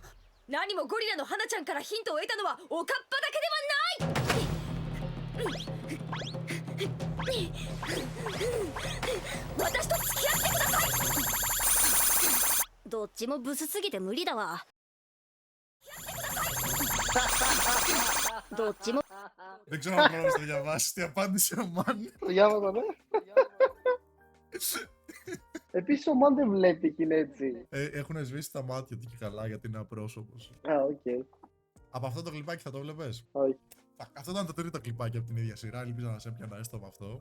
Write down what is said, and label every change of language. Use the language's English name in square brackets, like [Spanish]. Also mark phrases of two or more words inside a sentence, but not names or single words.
[Japanese] 何もゴリラの花ちゃんからヒントを得たのはおかっぱだけではない。私と付き合ってください。どっちもブスすぎて無理だわ。どっちも。 [Greek] Δεν ξέρω αν μπορείς να διαβάσεις τι απάντησε ο Μαν. Το διάβαζα, ναι. Επίσης ο Μαν δεν βλέπει και είναι έτσι. Έχουν σβήσει τα μάτια του και καλά γιατί είναι απρόσωπος. Α, οκ. Από αυτό το κλιπάκι θα το βλέπεις? Όχι. Αυτό ήταν το τρίτο κλιπάκι από την ίδια σειρά. Ελπίζω να σε έπιανα έστω με αυτό.